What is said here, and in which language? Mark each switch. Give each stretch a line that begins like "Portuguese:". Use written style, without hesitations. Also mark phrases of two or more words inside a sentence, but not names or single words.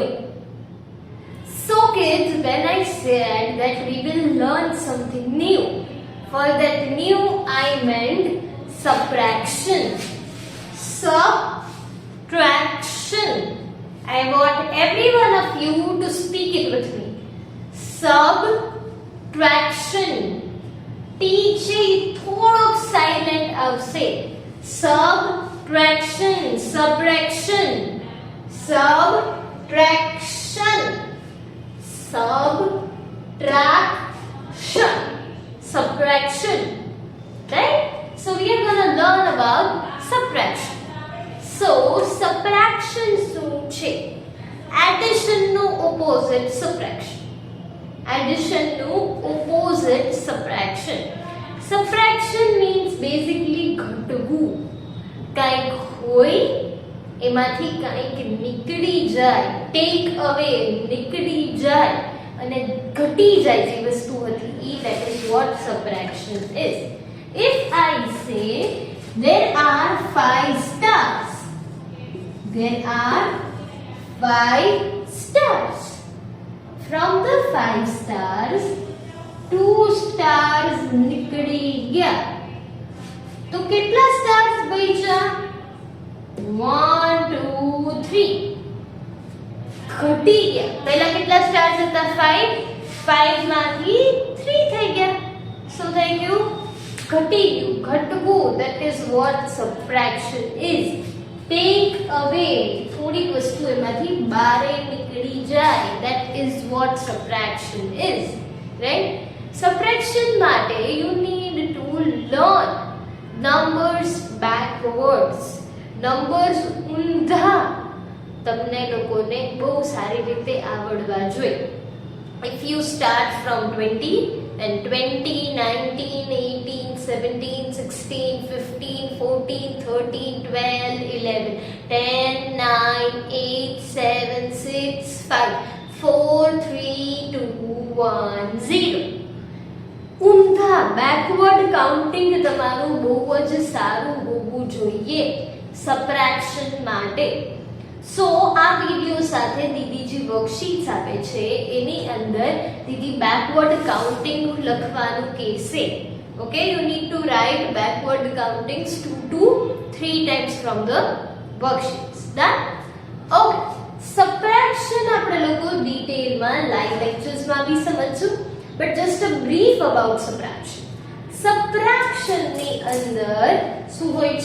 English: So kids, when I said that we will learn something new, for that new I meant subtraction. Subtraction. I want every one of you to speak it with me. Subtraction.
Gujarati: ટીચે થોડોક સાઇલેન્ટ આવશે.
English: Subtraction, subtraction, subtraction, subtraction, subtraction, right? So we are going to learn about subtraction. So subtraction
Gujarati: શું છે?
English: Addition નું opposite subtraction. Addition નું opposite subtraction. Subtraction means basically ઘટવું.
Gujarati: કંઈક હોય એમાંથી કંઈક નીકળી જાય,
English: take away,
Gujarati: નીકળી જાય અને ઘટી જાય જે વસ્તુ હતી ઈ,
English: that is what subtraction is. If I say there are 5 stars, there are 5 stars. From the 5 stars, 2 stars
Gujarati: નીકળી ગયા. તો કેટલા stars બચ્યા? 1, 2, 3. ઘટી ગયા. પહેલા કેટલા stars હતા? 5. 5 માંથી 3 થઈ ગયા. શું થઈ ગયું? ઘટી ગયું, ઘટવું.
English: That is what subtraction is. Take away,
Gujarati: થોડીક વસ્તુ એમાંથી બારે નીકળી જાય.
English: That is what subtraction is, right? Subtraction માટે you need to learn numbers backwards.
Gujarati: Numbers ઊંધા તમને લોકોને બહુ સારી રીતે આવડવા જોઈએ.
English: If you start from 20, then 20, 19, 18, 17, 16, 15, 14, 13, 12, 11, 10, 9, 8, 7, 6, 5, 4, 3, 2, 1, 0.
Gujarati: ઊંધા
English: backward counting
Gujarati: તમારું બહુ જ સારું હોવું જોઈએ સબટ્રેક્શન માટે. સો આ વિડિયો સાથે દીદી જે વર્કશીટ્સ આપે છે એની અંદર દીદી
English: backward counting
Gujarati: લખવાનું કહેશે.
English: okay, you need to write backward countings 2 to 3 times from the worksheets. Done?
Gujarati: ઓકે, સબટ્રેક્શન આપણે લોકો ડિટેલમાં લાઈવ લેક્ચર્સમાં બી સમજશું,
English: but just a brief about subtraction.
Gujarati: Subtraction ની અંદર શું હોય છે?